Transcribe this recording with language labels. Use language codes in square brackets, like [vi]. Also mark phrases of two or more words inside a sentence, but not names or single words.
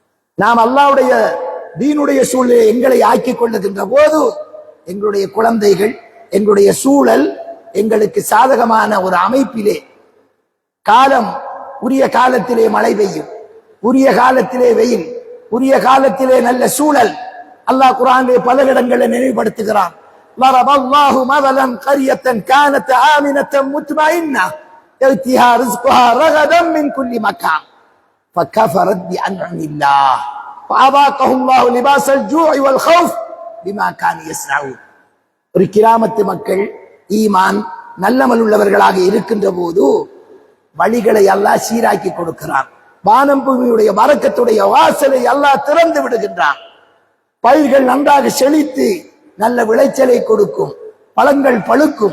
[ta] நாம் அல்லாஹ்வுடைய தீனுடைய சூழலை எங்களை ஆக்கிக் கொள்ளுகின்ற போது எங்களுடைய குழந்தைகள், எங்களுடைய சூழல் எங்களுக்கு சாதகமான ஒரு அமைப்பிலே காலம், உரிய காலத்திலே மழை பெய்யும், உரிய காலத்திலே வெயில், உரிய காலத்திலே நல்ல சூழல். அல்லாஹ் குர்ஆனிலே பல இடங்களில் நினைவுபடுத்துகிறான். [ar] ضربallahu مثلا قرية كانت آمنة مطمئنة يأتيها رزقها رغدا من كل مكان فكفرت بأنعم الله فأذاقهم الله لباس الجوع والخوف بما كانوا يصنعون. [ta] ஒரு கிராமத்து மக்கள் ஈமான் நல்லமல் உள்ளவர்களாக இருக்கின்ற போது வழிகளை அல்லாஹ் சீராக்கி கொடுக்கிறான். வானம் பூமியுடைய பரக்கத்துடைய வாசலை அல்லாஹ் திறந்து விடுகின்றான். பயிர்கள் நன்றாக செழித்து நல்ல விளைச்சலை கொடுக்கும், பழங்கள் பழுக்கும்.